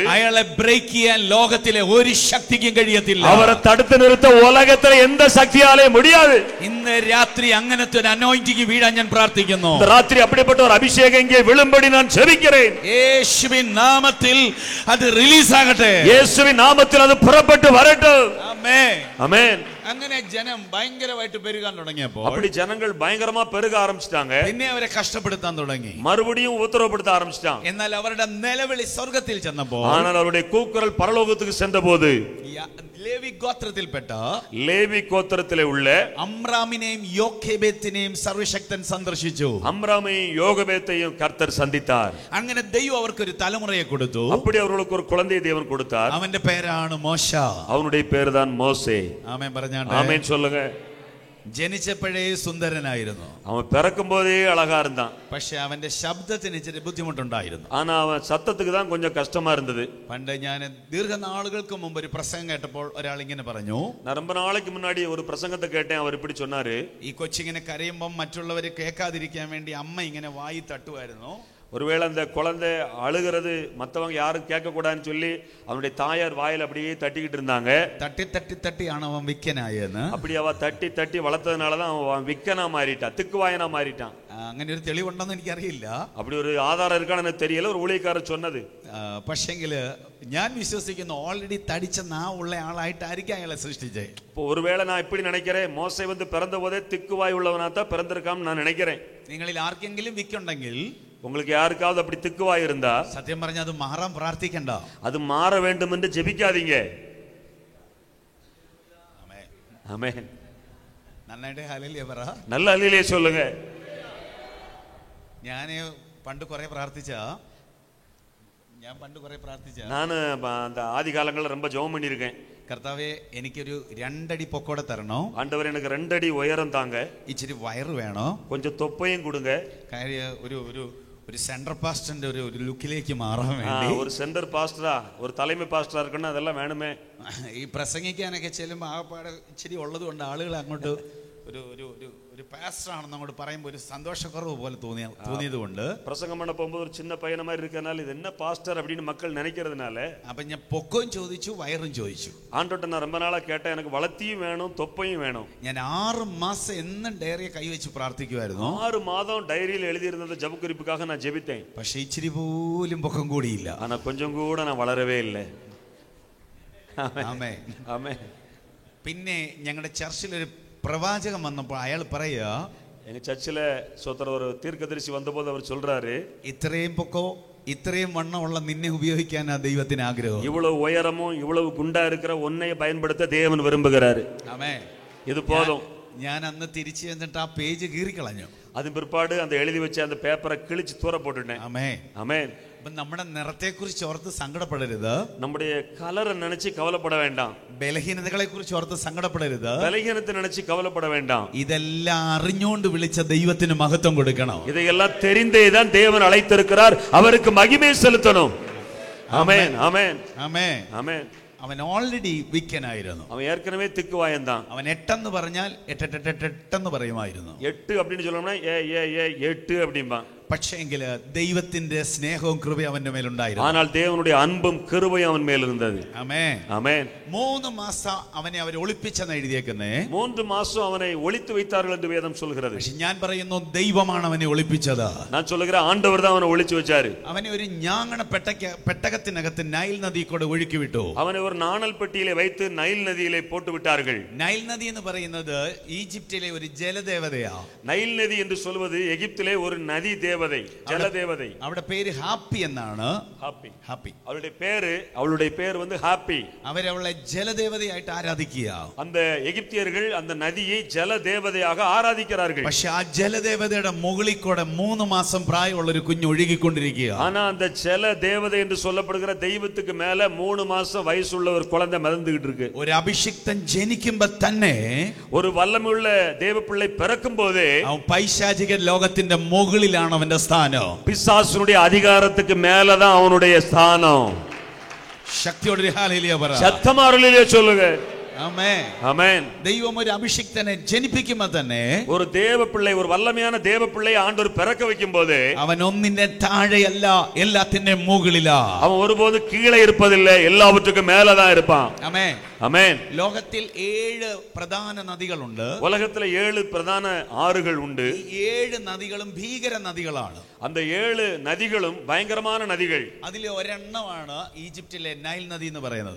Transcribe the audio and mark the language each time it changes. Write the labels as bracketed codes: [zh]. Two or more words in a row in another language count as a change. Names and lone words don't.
[ml] അയാളെ ബ്രേക്ക് ചെയ്യാൻ ലോകത്തിലെ ഒരു ശക്തിക്കും കഴിയത്തില്ല. [ta] அவரை தடுத்து நிறுத்த உலகத்திலே எந்த சக்தியாலே முடியாது. [ml] ഇന്ന് രാത്രി അങ്ങനത്തെ ഒരു അനോയിന്റിംഗ് വീഴാൻ ഞാൻ പ്രാർത്ഥിക്കുന്നു. [ta] இந்த ராத்திரி அப்படிப்பட்ட ஒரு அபிஷேகம் இங்கே விழும்படி நான் ஜெபிக்கிறேன். [ml] യേശുവിൻ നാമത്തിൽ അത് റിലീസ് ആകട്ടെ. [ta] இயேசுவின் நாமத்தில் அது புறப்பட்டு வரட்டும். [ml] ആമേൻ. [ta] ஆமென். [ml] അങ്ങനെ ജനം ഭയങ്കരമായിട്ട് പെരുകാൻ തുടങ്ങിയപ്പോൾ, [ta] அப்படி ஜனங்கள் பயங்கரமா பெருக ஆரம்பிச்சிட்டாங்க. [ml] പിന്നെ അവരെ കഷ്ടപ്പെടുത്താൻ തുടങ്ങി. [ta] மறுபடியும் உத்தரவுப்படுத்த ஆரம்பிச்சிட்டான். [ml] എന്നാൽ അവരുടെ നിലവിളി സ്വർഗ്ഗത്തിൽ ചെന്നപ്പോൾ, [ta] ஆனால் அவருடைய கூக்குரல் பரலோகத்துக்கு சென்றபோது, [ml] ലേവി ഗോത്രത്തിൽപ്പെട്ട [ta] லேவி கோத்திரத்திலே உள்ள [ml] അമ്രാമിനെയും യോഖേബേത്തിനെയും സർവശക്തൻ സന്ദർശിച്ചു. [ta] அம்ராமையும் யோகபேத்தையும் கர்த்தர் சந்தித்தார். [ml] അങ്ങനെ ദൈവം അവർക്ക് ഒരു തലമുറയെ കൊടുത്തു. [ta] அப்படி அவர்களுக்கு ஒரு குழந்தையை தேவன் கொடுத்தார். [ml] അവന്റെ പേരാണ് മോശ. [ta] அவனுடைய பேர் தான் மோசே. [ml] ആമേൻ പറഞ്ഞാട്ടെ. [ta] ஆமென் சொல்லுங்க. [ml] ജനിച്ചപ്പോഴേ സുന്ദരനായിരുന്നു. [ta] அவன் பிறக்கும் போதே அழகா இருந்தான். [ml] പക്ഷെ അവന്റെ ശബ്ദത്തിന് ഇച്ചിരി ബുദ്ധിമുട്ടുണ്ടായിരുന്നു. [ta] ஆனா அவன் சத்தத்துக்கு தான் கொஞ்சம் கஷ்டமா இருந்தது. [ml] പണ്ട് ഞാൻ ദീർഘനാളുകൾക്ക് മുമ്പ് ഒരു പ്രസംഗം കേട്ടപ്പോൾ ഒരാൾ ഇങ്ങനെ പറഞ്ഞു, [ta] நான் ரொம்ப நாளைக்கு முன்னாடி ஒரு பிரசங்கத்தை கேட்டேன். அவர் இப்படி சொன்னாரு, [ml] ഈ കൊച്ചിങ്ങനെ കരയുമ്പോൾ മറ്റുള്ളവർ കേൾക്കാതിരിക്കാൻ വേണ്ടി അമ്മ ഇങ്ങനെ വായി തട്ടുമായിരുന്നു. [ta] ஒருவேளை அந்த குழந்தை அழுகிறது மற்றவங்க யாரும் கேட்க கூடாதுன்னு சொல்லி அவனுடைய தாயார் வாயில் அப்படியே தட்டிக்கிட்டு இருந்தாங்க. [ml] തട്ടി തട്ടി തട്ടിയാണ് അവൻ വിക്കനായെന്ന്. [ta] அப்படி அவ தட்டி தட்டி வளர்த்ததுனாலதான் அவன் விக்கனா மாறிட்டான், திக்குவாயனா மாறிட்டான். [ml] അങ്ങനെ ഒരു തെളിവുണ്ടെന്ന് എനിക്കറിയില്ല. [ta] அப்படி ஒரு ஆதாரம் இருக்கான்னு எனக்கு தெரியல, ஒரு ஊழியக்காரர் சொன்னது. [ml] പക്ഷെങ്കില് ഞാൻ വിശ്വസിക്കുന്നു, ഓൾറെഡി തടിച്ച നാ ഉള്ള ആളായിട്ടായിരിക്കും അയാളെ സൃഷ്ടിച്ചേ. [ta] இப்போ ஒருவேளை நான் இப்படி நினைக்கிறேன், மோசே வந்து பிறந்த போதே திக்குவாய் உள்ளவனா தான் பிறந்திருக்கான்னு நான் நினைக்கிறேன். [ml] നിങ്ങളിൽ ആർക്കെങ്കിലും വിക്കുണ്ടെങ്കിൽ, [ta] உங்களுக்கு யாருக்காவது அப்படி திக்குவாய் இருந்தா, [ml] സത്യം പറഞ്ഞാൽ അത് മാറാൻ പ്രാർത്ഥിക്കണ്ട, [ta] அது மாற வேண்டும் என்று ஜெபிக்காதீங்க. ஆமென். [ml] നന്നായിട്ട് ഹല്ലേലൂയ പറ. [ta] நல்ல அல்லேலூயா சொல்லுங்க. [ml] ഞാൻ പണ്ട് കുറെ പ്രാർത്ഥിച്ച [ta] நான் அந்த ஆதி காலங்களில் ரொம்ப ஜெபம் பண்ணியிருக்கேன். [ml] കർത്താവേ, എനിക്കൊരു 2 അടി പൊക്കോടെ തരണോ. [ta] ஆண்டவர் எனக்கு 2 அடி உயரம் தாங்க. [ml] ഇച്ചിരി വയറ് വേണോ. [ta] கொஞ்சம் தொப்பையும் கொடுங்க. [ml] കാര്യം ഒരു [en] central pastor [ml] ഒരു ലുക്കിലേക്ക് മാറാൻ വേണ്ടി. [ta] ஒரு [en] center pastor, [ta] ஒரு தலைமை பாஸ்டரா இருக்குன்னா அதெல்லாம் வேணுமே. [ml] ഈ പ്രസംഗിക്കാനൊക്കെ ചെല്ലുമ്പോൾ ആകപ്പാടെ ഇച്ചിരി ഉള്ളത് കൊണ്ട് ആളുകൾ അങ്ങോട്ട് ഒരു പാസ്റ്റർ ആണെന്ന് അങ്ങോട്ട് പറയുമ്പോൾ ഒരു സന്തോഷക്കുറവ് പോലെ തോന്നിയത് കൊണ്ട് [ta] பிரசங்கம் பண்ண போகும்போது ஒரு சின்ன பையன மாதிரி இருக்கனால இது என்ன பாஸ்டர் அப்படின்னு மக்கள் நினைக்கிறதுனால, [ml] അപ്പൊ ഞാൻ പൊക്കവും ചോദിച്ചു, വയറും ചോദിച്ചു. [ta] ஆண்டவர்ட்ட நான் ரொம்ப நாளா கேட்டேன், எனக்கு வளர்த்தியும் வேணும் தொப்பையும் வேணும். [ml] ഞാൻ 6 മാസം എന്നും ഡയറിയെ കൈവച്ച് പ്രാർത്ഥിക്കുമായിരുന്നു. [ta] 6 மாதம் டைரியில் எழுதியிருந்த ஜெபக்குறிப்புக்காக நான் ஜெபித்தேன். [ml] പക്ഷെ ഇച്ചിരി പോലും പൊക്കം കൂടിയില്ല. [ta] ஆனா கொஞ்சம் கூட நான் வளரவே இல்லை. [ml] ആമേൻ. [ta] ஆமென். [ml] പിന്നെ ഞങ്ങളുടെ ചർച്ചിലൊരു പ്രവാചകൻ വന്നപ്പോൾ അയാൾ പറയാ, [ta] எங்க சர்ச்சில் சொத்தர் ஒரு தீர்க்கதரிசி வந்தபோது அவர் சொல்றாரு, [ml] ഇത്രയും പൊക്കോ ഇത്രയും വണ്ണമുള്ള നിന്നെ ഉപയോഗിക്കാനാ ദൈവത്തിന് ആഗ്രഹം. [ta] இவ்வளவு உயரமும் இவ்வளவு குண்டா இருக்கிற உன்னை பயன்படுத்த தேவன் விரும்புகிறாரு. [ml] ആമേൻ. [ta] இது போதும். [ml] ഞാൻ അന്ന് തിരിച്ചു ചെന്നിട്ട് ആ പേജ് കീറിക്കളഞ്ഞു. [ta] அதன் பிற்பாடு அந்த எழுதி வச்ச அந்த பேப்பரை கிழிச்சு தூர போட்டுட்டேன். [ml] ആമേൻ. [ta] ஆமென். [ml] അപ്പൊ നമ്മുടെ നിറത്തെ കുറിച്ച് ഓർത്ത് സങ്കടപ്പെടരുത്. [ta] நம்முடைய கலரை நினைச்சு கவலைப்பட வேண்டாம். [ml] ബലഹീനതകളെ കുറിച്ച് ഓർത്ത് സങ്കടപ്പെടരുത്. [ta] பலகீனத்தை நினைச்சு கவலைப்பட வேண்டாம். [ml] ഇതെല്ലാം അറിഞ്ഞുകൊണ്ട് വിളിച്ച ദൈവത്തിന് മഹത്വം കൊടുക്കണം. [ta] இதையெல்லாம் தெரிந்தேதான் தேவன் அழைத்திருக்கிறார். அவருக்கு மகிமை செலுத்தணும். ஆமென் ஆமென் [ml] ആമേൻ [ta] ஆமென். [ml] അവൻ ഓൾറെഡി വിക്കനായിരുന്നു. [ta] அவன் ஏற்கனவே திக்குவாயந்தான். [ml] അവൻ എട്ടെന്ന് പറഞ്ഞാൽ എട്ടെട്ടെട്ടെട്ടെന്ന് പറയുമായിരുന്നു. [ta] 8 அப்படின்னு சொல்லணும்னா ஏ 8 அப்படிம்பா. [ml] പക്ഷേങ്കില് ദൈവത്തിന്റെ സ്നേഹവും കൃപയും അവന്റെ മേലുണ്ടായിരുന്നു. [ta] ஆனால் தேவனுடைய அன்பும் கிருபையும் அவன் மேல் இருந்தது. [ml] ആമേൻ [ta] ஆமென். [ml] 3 മാസം അവനെ അവർ ഒളിപ്പിച്ചെന്ന് എഴുതിയേക്കുന്നേ. [ta] 3 மாசம் அவனை ஒளித்து வைத்தார்கள் என்று வேதம் சொல்கிறது. [ml] പക്ഷെ ഞാൻ പറയുന്നു ദൈവമാണ് അവനെ ഒളിപ്പിച്ചത്. [ta] நான் சொல்லுகிறேன் ஆண்டவர் தான் அவனை ஒளிச்சு வச்சாரு. [ml] അവനെ ഒരു ഞാങ്ങണ പെട്ടകത്തിനകത്ത് നൈൽ നദി കൂടെ ഒഴുക്കി വിട്ടു. [ta] அவனை ஒரு நாணல் பெட்டியிலே வைத்து நைல் நதியிலே போட்டு விட்டார்கள். [ml] നൈൽ നദി എന്ന് പറയുന്നത് ഈജിപ്തിലെ ഒരു ജലദേവതയാ. [ta] நைல் நதி என்று சொல்வது எகிப்திலே ஒரு நதி தேவதை, ஜல தேவதை. [ml] അവിടെ പേര് ഹാപ്പി എന്നാണ്. [ta] ஹாப்பி. [ml] ഹാപ്പി [ta] அவளுடைய பேர் வந்து ஹாப்பி. [ml] അവരവളെ ജലദേവതയായിട്ട് ആരാധിക്കുക. [ta] அந்த எகிப்தியர்கள் அந்த நதியை ஜல தேவதையாக ஆராதிக்கிறார்கள். [ml] പക്ഷെ ആ ജലദേവതയുടെ മുകളിൽ കൂടെ 3 മാസം പ്രായമുള്ള ഒരു കുഞ്ഞ് ഒഴുകിക്കൊണ്ടിരിക്കുക. [ta] ஆனா அந்த ஜல தேவதை என்று சொல்லப்படுகிற தெய்வத்துக்கு மேல 3 மாசம் வயசுள்ள ஒரு குழந்தை மிதந்துகிட்டு இருக்கு. [ml] ഒരു അഭിഷിക്തൻ ജനിക്കുമ്പോ തന്നെ [ta] ஒரு வல்லமையுள்ள தேவ பிள்ளை பிறக்கும் போதே [ml] അവൻ പൈശാചിക ലോകത്തിന്റെ മുകളിലാണ് അവന്റെ സ്ഥാനം. [ta] பிசாசுடைய அதிகாரத்துக்கு மேலதான் அவனுடைய ஸ்தானம். [ml] ശക്തിയോടെ ഹല്ലേലൂയ പറ. [ta] சத்தமாரலிலே சொல்லுங்க. [ml] ആമേൻ [ta] ஆமென். [ml] ദൈവം ഒരു അഭിഷിക്തനെ ജനിപ്പിക്കുമ്പോ തന്നെ [ta] ஒரு தேவ பிள்ளை, ஒரு வல்லமையான தேவ பிள்ளை ஆண்டவர் பிறக்க வைக்கும் போது [ml] അവൻ ഒന്നിന്റെ താഴെയല്ല, എല്ലാത്തിന്റെ മുകളിലാ. [ta] அவன் ஒருபோது கீழே இருப்பதில்லை, எல்லாவற்றுக்கும் மேலதான் இருப்பான். [ml] ആമേൻ [ta] ஆமென். [ml] ലോകത്തിൽ 7 പ്രധാന നദികളുണ്ട്. [ta] உலகத்துல 7 பிரதான ஆறுகள் உண்டு. [ml] ഈ 7 നദികളും ഭീകര നദികളാണ്. [ta] அந்த 7 நதிகளும் பயங்கரமான நதிகள். [ml] അതിലെ ഒരെണ്ണമാണ് ഈജിപ്തിലെ നൈൽ നദി എന്ന് പറയുന്നത്.